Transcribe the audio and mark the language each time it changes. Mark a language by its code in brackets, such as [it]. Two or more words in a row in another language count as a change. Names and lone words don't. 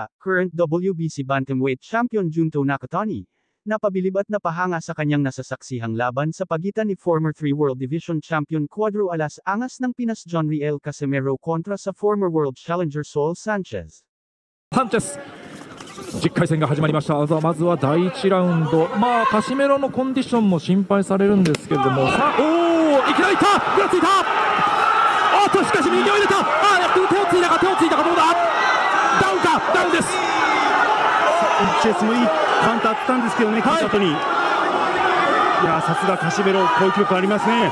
[tl] Current WBC Bantamweight Champion Junto Nakatani, napabilib at napahanga sa kanyang nasasaksihang laban sa pagitan ni former 3 World Division Champion Cuadro Alas Angas ng Pinas John Riel Casimero kontra sa former World Challenger Saul Sanchez. [ja] Sanchez 10 回戦が始まりました。まずは第1ラウンド、カシメロのコンディションも心配されるんですけれども、さあ、いきなりいった、ぐらついた、しかし右を入れた、手をついたかどうだ、ダウンか、ダウンです。チェスもいいカウンターあったんですけどね、勝った後に。いや、さすがカシメロ、好記録ありますね。